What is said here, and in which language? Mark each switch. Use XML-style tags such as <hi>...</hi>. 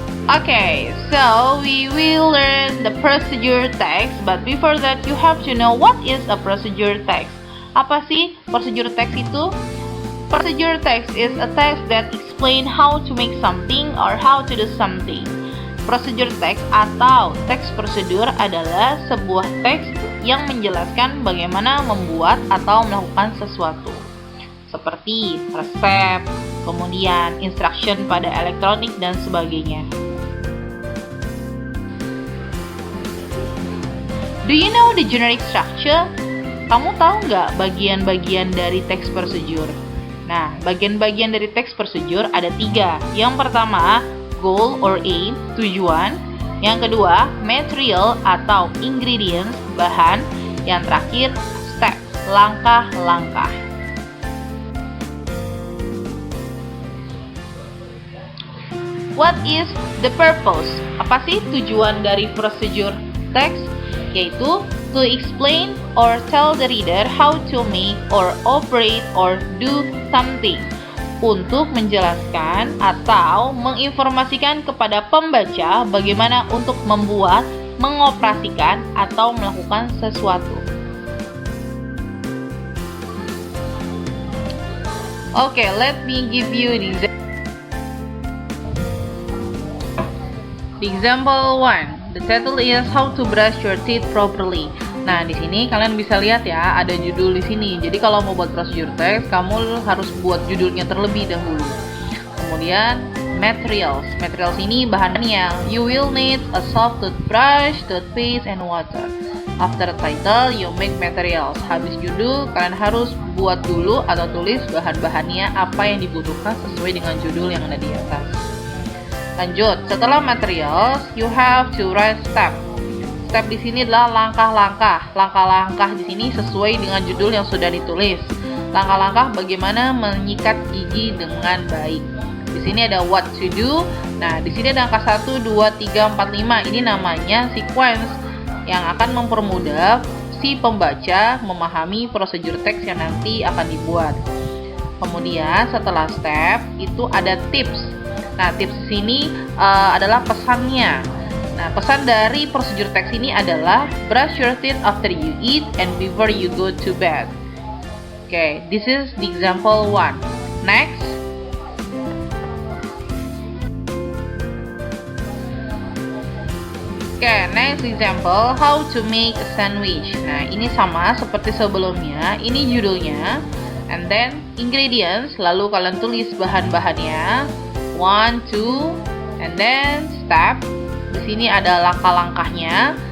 <en>Okay, so we will learn the procedure text, but before that you have to know what is a procedure text.</en> <id>Apa sih procedure text itu?</id> <en>Procedure text is a text that explain how to make something or how to do something.</en> <id>Procedure text atau teks prosedur adalah sebuah teks yang menjelaskan bagaimana membuat atau melakukan sesuatu. Seperti resep, kemudian instruction pada elektronik dan sebagainya.</id> <en>Do you know the generic structure?</en> <id>Kamu tahu nggak bagian-bagian dari teks prosedur? Nah, bagian-bagian dari teks prosedur ada 3. Yang pertama, goal or aim, tujuan. Yang kedua, material atau ingredients, bahan. Yang terakhir, step, langkah-langkah.</id> <en>What is the purpose?</en> <id>Apa sih tujuan dari procedure text? Yaitu</id> <en>to explain or tell the reader how to make or operate or do something.</en> <id>Untuk menjelaskan atau menginformasikan kepada pembaca bagaimana untuk membuat, mengoperasikan, atau melakukan sesuatu.</id> <en>Okay, let me give you the example 1. The title is How to Brush Your Teeth Properly.</en> <id>Nah, di sini kalian bisa lihat ya, ada judul di sini. Jadi kalau mau buat procedure text, kamu harus buat judulnya terlebih dahulu. Kemudian materials. Materials ini bahannya.</id> <en>You will need a soft toothbrush, toothpaste, and water. After title, you make materials.</en> <id>Habis judul, kalian harus buat dulu atau tulis bahan-bahannya apa yang dibutuhkan sesuai dengan judul yang ada di atas. Lanjut, setelah materials,</id> <en>you have to write step.</en> <id>Step di sini adalah langkah-langkah. Langkah-langkah di sini sesuai dengan judul yang sudah ditulis. Langkah-langkah bagaimana menyikat gigi dengan baik. Di sini ada what to do. Nah, di sini ada angka 1, 2, 3, 4, 5. Ini namanya sequence yang akan mempermudah si pembaca memahami prosedur teks yang nanti akan dibuat. Kemudian setelah step itu ada tips. Nah, tips di sini adalah pesannya. Nah, pesan dari prosedur teks ini adalah</id> <en>brush your teeth after you eat and before you go to bed. Okay, this is the example 1. Next. Next example, how to make a sandwich.</en> <id>Nah, ini sama seperti sebelumnya. Ini judulnya,</id> <en>and then ingredients.</en> <id>Lalu kalian tulis bahan-bahannya, 1, 2,</id> <en>and then step.</en> <id>Di sini ada langkah-langkahnya.</id>